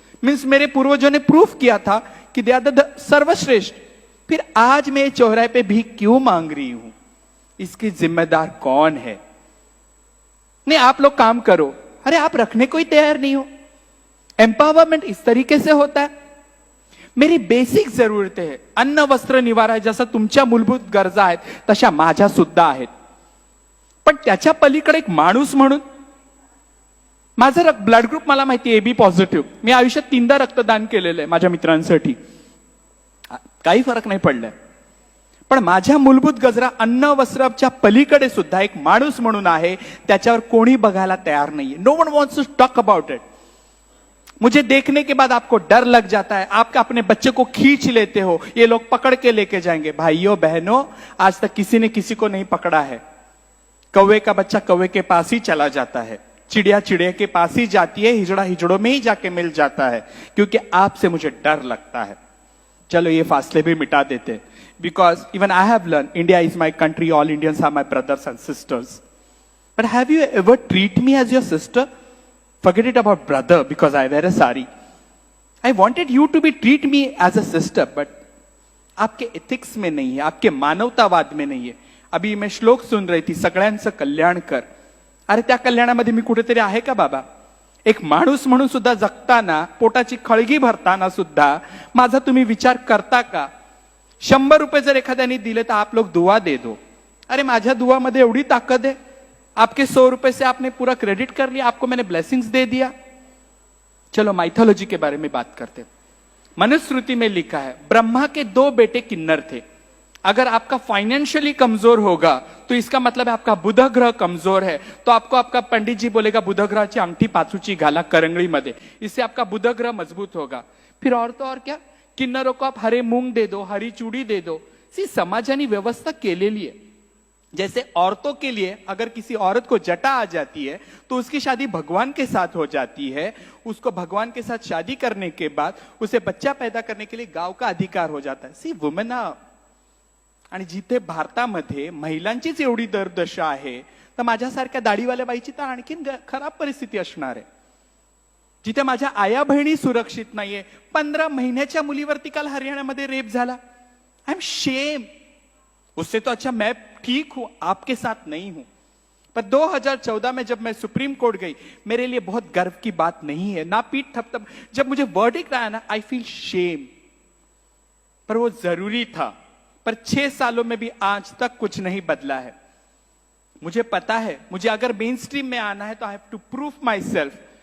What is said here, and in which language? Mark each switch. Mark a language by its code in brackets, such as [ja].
[hi] Means मेरे पूर्वजों ने प्रूफ किया था कि [en] they are the [hi] सर्वश्रेष्ठ. फिर आज मैं चौराहे पे भी क्यों मांग रही हूं? इसकी जिम्मेदार कौन है? नहीं, आप लोग काम करो. अरे आप रखने को ही तैयार नहीं हो. एम्पावरमेंट इस तरीके से होता है. मेरी बेसिक जरूरतें [mr] आहे, अन्न वस्त्र निवारा आहे, जसं तुमच्या मूलभूत गरजा आहेत तशा माझ्या सुद्धा आहेत. पण त्याच्या पलीकडे एक माणूस म्हणून, माझा ब्लड ग्रुप मला माहिती आहे, एबी पॉझिटिव्ह. मी आयुष्यात 3दा रक्तदान केलेलं आहे माझ्या मित्रांसाठी. काही फरक नाही पडलाय. पण माझ्या मूलभूत गरजा अन्न वस्त्राच्या पलीकडे सुद्धा एक माणूस म्हणून आहे, त्याच्यावर कोणी बघायला तयार नाहीये. [en] No one wants to talk about it. [hi] मुझे देखने के बाद आपको डर लग जाता है, आप अपने बच्चे को खींच लेते हो, ये लोग पकड़ के लेके जाएंगे. भाइयों बहनों, आज तक किसी ने किसी को नहीं पकड़ा है. कौवे का बच्चा कौवे के पास ही चला जाता है, चिड़िया चिड़िया के पास ही जाती है, हिजड़ा हिजड़ों में ही जाके मिल जाता है, क्योंकि आपसे मुझे डर लगता है. चलो ये फासले भी मिटा देते, [en] Because even I have learn India is my country, all Indians are my brothers and sisters. But have you ever treat me as your sister? Forget it about brother because I wear a sari. I wanted you to be treat me as a sister, but [hi] आपके ethics में नहीं है, [en] आपके मानवतावाद में नहीं है. [hi] अभी मैं श्लोक सुन रही थी, [mr] सगळ्यांचं कल्याण कर. अरे त्या कल्याणामध्ये मी कुठेतरी आहे का बाबा? एक माणूस म्हणून सुद्धा जगताना, पोटाची खळगी भरताना सुद्धा माझा तुम्ही विचार करता का? 100 रुपये जर एखाद्याने दिले तर [hi] आप लोग दुआ दे दो. [mr] अरे माझ्या दुआमध्ये एवढी ताकद आहे? [hi] आपके 100 रुपए से आपने पूरा क्रेडिट कर लिया, आपको मैंने ब्लेसिंग्स दे दिया। चलो माइथोलॉजी के बारे में बात करते हैं। मनुस्मृति में लिखा है ब्रह्मा के 2 बेटे किन्नर थे। अगर आपका फाइनेंशियली कमजोर होगा तो इसका मतलब है आपका बुध ग्रह कमजोर है, तो आपको आपका पंडित जी बोलेगा [mr] बुध ग्रहाची अंगठी पाचूची घाला करंगळी मध्ये, [hi] इससे आपका बुध ग्रह मजबूत होगा। फिर और तो और क्या, किन्नरों को आप हरे मूंग दे दो, हरी चूड़ी दे दो। [mr] समाजाने व्यवस्था केलेली [hi] है। जैसे औरतों के लिए अगर किसी औरत को जटा आ जाती है तो उसकी शादी भगवान के साथ हो जाती है, उसको भगवान के साथ शादी करने के बाद उसे बच्चा पैदा करने के लिए गाव का अधिकार हो जाता है। [mr] वुमेन आणि जिथे भारतामध्ये महिलांचीच एवढी दरदशा आहे, तर माझ्यासारख्या दाढीवाल्या बाईची तर आणखीन खराब परिस्थिती असणार आहे। जिथे माझ्या आया बहिणी सुरक्षित नाहीये, 15 महिन्याच्या मुलीवरती काल हरियाणामध्ये रेप झाला। [en] I am shame. [hi] उससे तो अच्छा मैं ठीक हूं, आपके साथ नहीं हूं। पर 2014 में जब मैं सुप्रीम कोर्ट गई, मेरे लिए बहुत गर्व की बात नहीं है, ना पीठ थपथप। जब मुझे वर्डिक्ट आया ना, [en] I feel shame. [hi] पर वो जरूरी था। पर 6 सालों में भी आज तक कुछ नहीं बदला है। मुझे पता है मुझे अगर मेन स्ट्रीम में आना है तो [en] I have to prove myself.